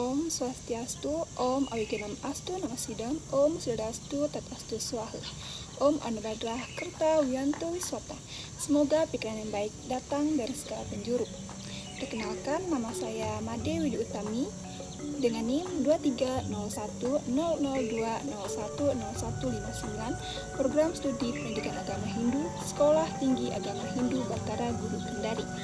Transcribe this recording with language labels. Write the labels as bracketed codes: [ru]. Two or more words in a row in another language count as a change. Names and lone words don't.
[sa] Swastiastu, Om Awikenam Astu Namasidam, Om Swastiastu Tatastu Swaha, Om Anuradha Kerta Wiyanto Wiswata. [id] Semoga pikiran yang baik datang dari segala penjuru. Perkenalkan, nama saya Made Widi Utami dengan NIM 23010020100159, Program Studi Pendidikan Agama Hindu, Sekolah Tinggi Agama Hindu Batara Guru Kendari.